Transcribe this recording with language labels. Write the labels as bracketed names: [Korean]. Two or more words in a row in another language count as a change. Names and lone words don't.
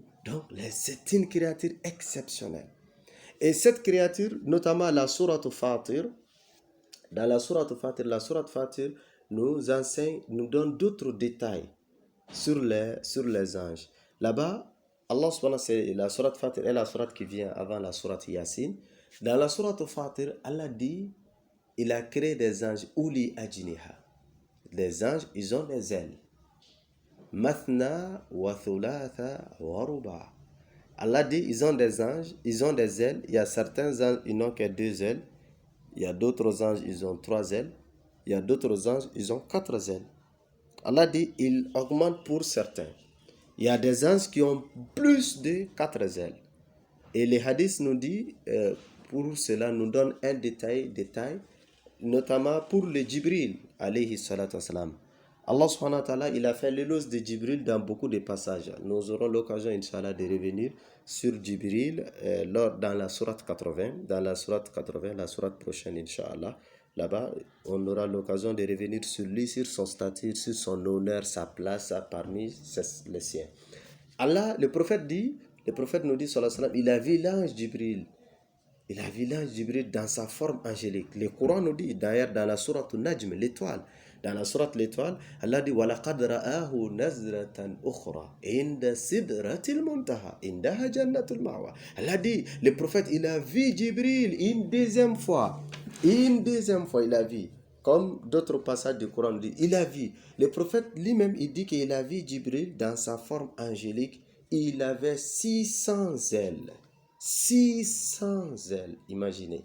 [French] Donc, c'est une créature exceptionnelle. Et cette créature, notamment la sourate Fatir, dans la sourate Fatir nous enseigne, nous donne d'autres détails sur les anges. Là-bas, Allah subhanahu c'est la sourate Fatir est la sourate qui vient avant la sourate Yasin. Dans la sourate Fatir, Allah dit, il a créé des anges [Arabic] أولي أجنحة. [French] Les anges, ils ont des ailes. [Arabic] مثنى وثلاث ورباع'. [French] Allah dit, ils ont des anges, ils ont des ailes. Il y a certains anges, ils n'ont que 2 ailes. Il y a d'autres anges, ils ont 3 ailes. Il y a d'autres anges, ils ont 4 ailes. Allah dit, il augmente pour certains. Il y a des anges qui ont plus de 4 ailes. Et les hadiths nous dit, pour cela, nous donne un détail, notamment pour le Jibril, [Arabic] عليه الصلاة والسلام. الله سبحانه وتعالى, [French] il a fait l'éloge de Jibril dans beaucoup de passages. Nous aurons l'occasion, Inch'Allah, de revenir sur Jibril dans la sourate 80. Dans la sourate 80, la sourate prochaine, Inch'Allah. Là-bas, on aura l'occasion de revenir sur lui, sur son statut, sur son honneur, sa place parmi les siens. Allah, le prophète nous dit, [Arabic] صلى الله عليه وسلم, [French] il a vu l'ange Jibril. Il a vu l'ange Jibril dans sa forme angélique. Le Coran nous dit, d'ailleurs, dans la sourate Najm, l'étoile, Dans la sourate L'étoile, Allah dit [Arabic] وَلَقَدْ رَآهُ نَزْرَةً أُخْرَى عِنْدَ سِدْرَةِ الْمُنْتَهَى عِنْدَهَا جَنَّةُ الْمَأْوَى. [French] Allah dit, le prophète, il a vu Jibril une deuxième fois. Une deuxième fois, il a vu. Comme d'autres passages du Coran disent, il a vu. Le prophète lui-même, il dit qu'il a vu Jibril dans sa forme angélique. Il avait 600 ailes. 600 ailes, imaginez.